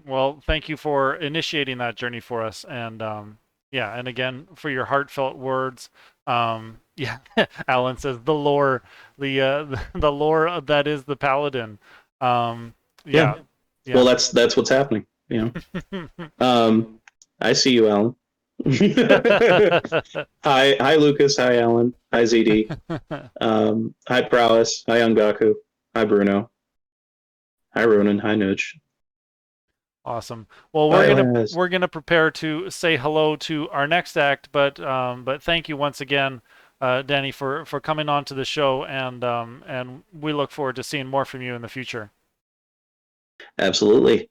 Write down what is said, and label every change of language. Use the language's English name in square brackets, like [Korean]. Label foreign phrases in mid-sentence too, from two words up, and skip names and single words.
[English] Well, thank you for initiating that journey for us. And and again, for your heartfelt words. Yeah, Alan says the lore, the lore that is the paladin. Yeah. Well, that's what's happening. You know. I see you, Alan. Hi, Lucas. Hi, Alan. Hi, ZD. Hi, Prowess. Hi, Ungaku. Hi, Bruno. Hi, Ronan. Hi, Nudge. Awesome. Well, we're gonna prepare to say hello to our next act, but thank you once again, Danny, for coming on to the show, and we look forward to seeing more from you in the future. Absolutely.